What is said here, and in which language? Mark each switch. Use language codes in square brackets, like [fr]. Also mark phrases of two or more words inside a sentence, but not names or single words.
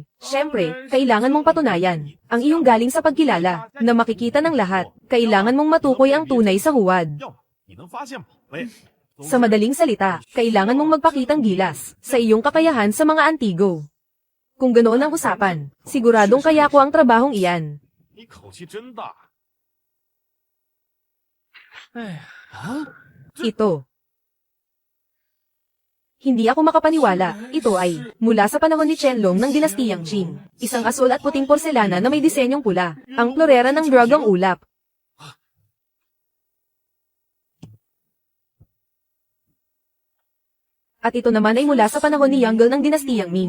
[tl] Siyempre, kailangan mong patunayan ang iyong galing sa pagkilala na makikita ng lahat. Kailangan mong matukoy ang tunay sa huwad. Sa madaling salita, kailangan mong magpakitang gilas sa iyong kakayahan sa mga antigo. Kung ganoon ang usapan, siguradong kaya ko ang trabahong iyan. [zh] 你口气真大。哎呀， [tl] Ito. Hindi ako makapaniwala, ito ay, mula sa panahon ni Qianlong ng Dinastiyang Qing. Isang asul at puting porselana na may disenyong pula, ang florera ng dragang ulap. At ito naman ay mula sa panahon ni Yongle ng Dinastiyang Ming.